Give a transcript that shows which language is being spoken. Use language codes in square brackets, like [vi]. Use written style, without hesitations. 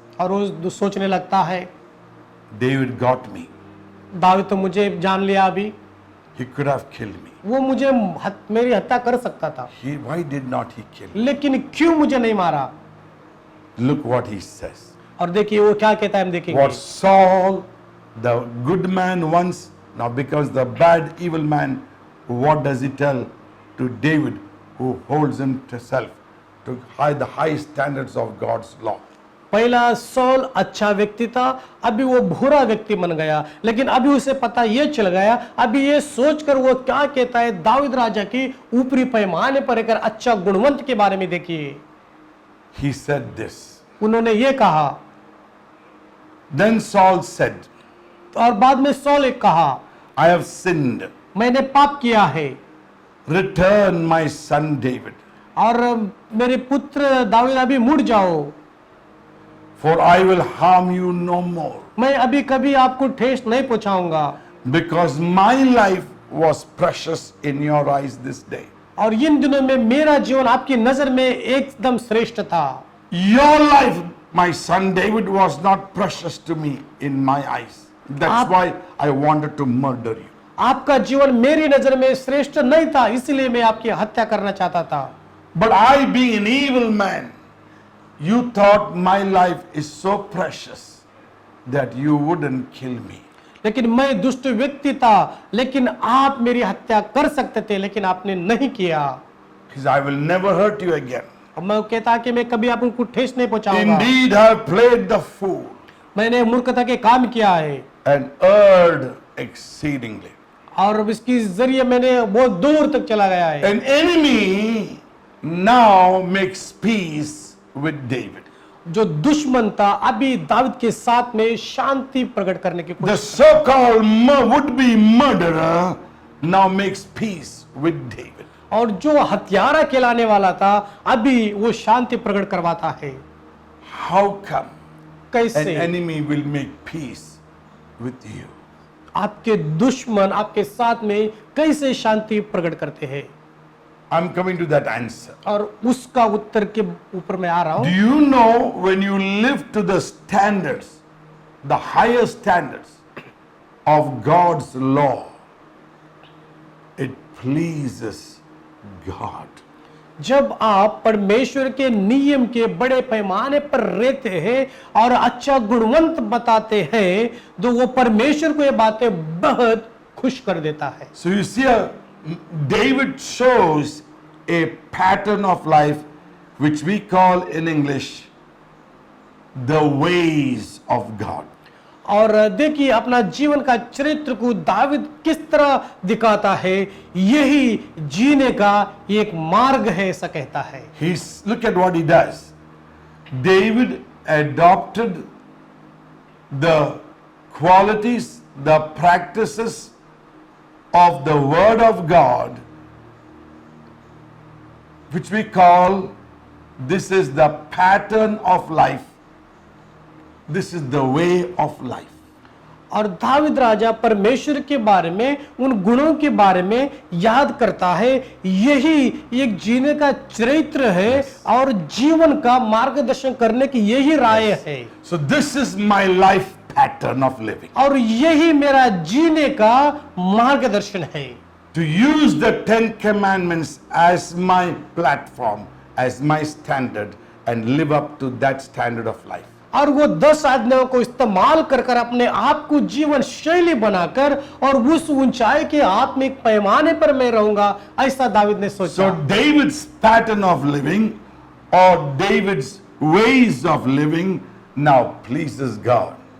[hi] और वो सोचने लगता है [en] David got me. [hi] दाऊद तो मुझे जान लिया अभी, [en] He could have killed me. [hi] वो मुझे मेरी हत्या कर सकता था, [en] Why did not he kill me? [hi] लेकिन क्यों मुझे नहीं मारा। [en] Look what he says. [hi] और देखिए वो क्या कहता है, हम देखेंगे। [en] What Saul, the good man once, now becomes the bad, evil man. What does he tell to David, who holds himself to the high standards of God's law? [hi] पहला soul अच्छा व्यक्ति था, अभी वो बुरा व्यक्ति बन गया, लेकिन अभी उसे पता ये चल गया, अभी ये सोचकर वो क्या कहता है दाऊद राजा की ऊपरी पैमाने पर एक अच्छा गुणवंत के बारे में देखिए। [en] He said this. [hi] उन्होंने ये कहा। [en] Then Saul said, [hi] और बाद में सौल एक कहा, [en] I have sinned. [hi] मैंने पाप किया है, [en] Return my son David, [hi] और मेरे पुत्र दाऊद अभी मुड़ जाओ, [en] for I will harm you no more. [hi] मैं अभी कभी आपको ठेस नहीं पहुंचाऊंगा, [en] Because my life was precious in your eyes this day. [hi] और इन दिनों में मेरा जीवन आपकी नजर में एकदम श्रेष्ठ था। [en] Your life, my son David, was not precious to me in my eyes. That's why I wanted to murder you. [hi] आपका जीवन मेरी नजर में श्रेष्ठ नहीं था, इसलिए मैं आपकी हत्या करना चाहता था। [en] But I, being an evil man, you thought my life is so precious that you wouldn't kill me. [hi] लेकिन मैं दुष्ट व्यक्ति था, लेकिन आप मेरी हत्या कर सकते थे, लेकिन आपने नहीं किया। [en] He said, I will never hurt you again. [hi] और मैं कहता कि मैं कभी आपको ठेस नहीं पहुंचाऊंगा। [en] Indeed, I have played the fool [hi] मैंने मूर्खता के काम किया है [en] and erred exceedingly. [hi] और इसकी जरिए मैंने बहुत दूर तक चला गया है। [en] An enemy now makes peace with David. [hi] जो दुश्मन था अभी दाऊद के साथ में शांति प्रकट करने की [en] The [hi] कोशिश। [en] so-called would-be murderer now makes peace with David. [hi] और जो हत्यारा कहलाने वाला था अभी वो शांति प्रकट करवाता है। [en] How come an [hi] कैसे [en] enemy will make peace with you? [hi] आपके दुश्मन आपके साथ में कैसे शांति प्रकट करते हैं? [en] I'm coming to that answer. [hi] और उसका उत्तर के ऊपर मैं आ रहा [en] Do [hi] हूं। [en] you know when you live to the standards, the higher standards of God's law, it pleases God. [hi] जब आप परमेश्वर के नियम के बड़े पैमाने पर रहते हैं और अच्छा गुणवंत बताते हैं, तो वो परमेश्वर को ये बातें बहुत खुश कर देता है। [en] So you see, David shows a pattern of life which we call in English the ways of God. [hi] और देखिए अपना जीवन का चरित्र को दाऊद किस तरह दिखाता है, यही जीने का एक मार्ग है ऐसा कहता है। [en] Look at what he does. David adopted the qualities, the practices of the word of God, which we call, this is the pattern of life. This is the way of life. [hi] और दाऊद राजा परमेश्वर के बारे में, उन गुणों के बारे में याद करता है, यही एक जीने का चरित्र है और जीवन का मार्गदर्शन करने की यही राय है। [en] So this is my life pattern of living. [hi] और यही मेरा जीने का मार्गदर्शन है। [en] To use the 10 commandments as my platform, as my standard, and live up to that standard of life. [hi] और वो 10 आज्ञाओं को इस्तेमाल कर कर अपने आप को जीवन शैली बनाकर और उस ऊंचाई के आत्मिक पैमाने पर मैं रहूंगा, ऐसा दाऊद ने सोचा। [en] So David's pattern of living or David's ways of living now pleases God.